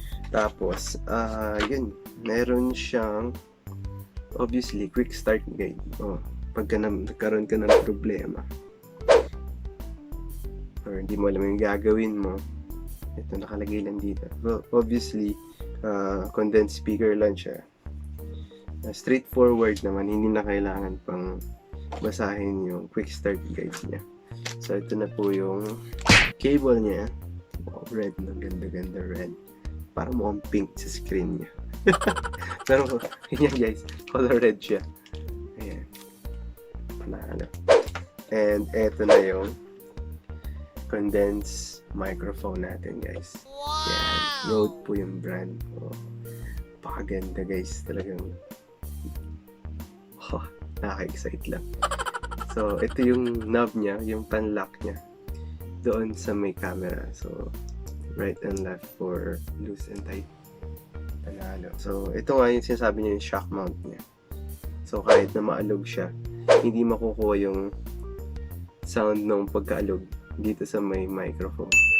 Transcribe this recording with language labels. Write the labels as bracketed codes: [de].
[tl] Tapos, yun, meron siyang obviously, quick start guide. Pagka nagkaroon ka ng problema or hindi mo alam yung gagawin mo, ito nakalagay lang dito. Well, obviously, condensed speaker lang siya. Straightforward naman, hindi na kailangan pang basahin yung quick start guides niya. So, ito na po yung cable niya. Wow, red na, ganda-ganda red. Parang mukhang pink sa screen niya. Pero, yan guys, color red siya. Ayan. Panalo. And, eto na yung condensed microphone natin, guys. Wow! Yan. Rode po yung brand. Pakaganda, guys. Talagang nakaka-excite lang. So, ito yung knob niya, yung pan-lock niya. Doon sa may camera. [en] So, right and left for loose and tight. [tl] Panalo. So, ito nga yung sinasabi niya yung shock mount niya. So, kahit na maalog siya, hindi makukuha yung sound ng pagkaalog dito sa may microphone.